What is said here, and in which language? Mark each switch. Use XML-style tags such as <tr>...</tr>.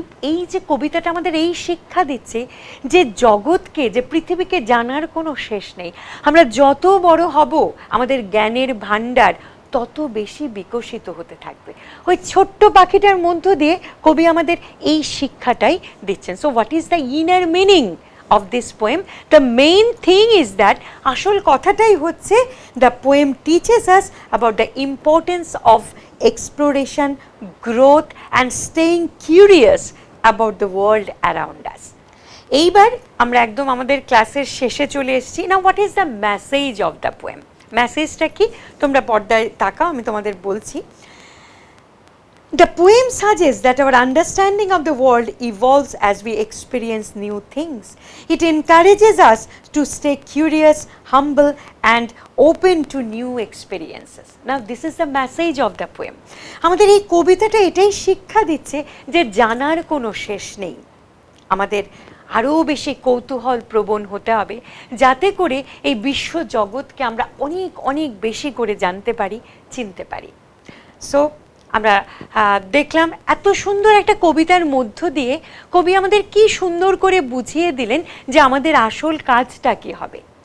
<bn>এই যে কবিতাটা আমাদের এই শিক্ষা দিচ্ছে যে জগৎকে, যে পৃথিবীকে জানার কোনো শেষ নেই। আমরা যত বড় হব আমাদের জ্ঞানের ভাণ্ডার তত বেশি বিকশিত হতে থাকবে। ওই ছোট্ট পাখিটার মধ্য দিয়ে কবি আমাদের এই শিক্ষাটাই দিচ্ছেন।</bn> <en>So what is the inner meaning of this poem? The main thing is that</en> <bn>আসল কথাটাই হচ্ছে</bn> <en>the poem teaches us about the importance of exploration, growth and staying curious about the world around us.</en> <bn>এইবার আমরা একদম আমাদের ক্লাসের শেষে চলে এসেছি।</bn> <en>Now what is the message of the poem?</en> <bn>মেসেজটা কি? তোমরা পর্দায় তাকাও, আমি তোমাদের বলছি।</bn> <en>The poem suggests that our understanding of the world evolves as we experience new things. It encourages us to stay curious, humble, and open to new experiences. Now, this is the message of the poem.</en> <bn>আমাদের এই কবিতাটা এটাই শিক্ষা দিচ্ছে যে জানার কোনো শেষ নেই। আমাদের আরও বেশি কৌতূহল প্রবণ হতে হবে, যাতে করে এই বিশ্ব জগৎকে আমরা অনেক অনেক বেশি করে জানতে পারি, চিনতে পারি। সো আমরা দেখলাম এত সুন্দর একটা কবিতার মধ্য দিয়ে কবি আমাদের কি সুন্দর করে বুঝিয়ে দিলেন যে আমাদের আসল কাজটা কি হবে।</bn>